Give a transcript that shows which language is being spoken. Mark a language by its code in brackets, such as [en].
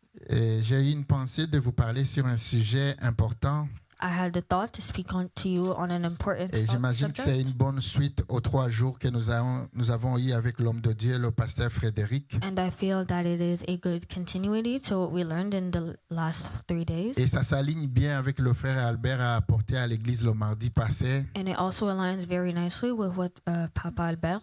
[fr] J'ai eu une pensée de vous parler sur un sujet important. [en] I had the thought to speak to you on an important [fr] Et j'imagine que c'est [en] subject. [fr] une bonne suite aux 3 jours que nous avons eu avec l'homme de Dieu, le pasteur Frédéric. [en] And I feel that it is a good continuity to what we learned in the last 3 days. [fr] Et ça s'aligne bien avec le frère Albert a apporté à l'église le mardi passé. [en] And it also aligns very nicely with what Papa Albert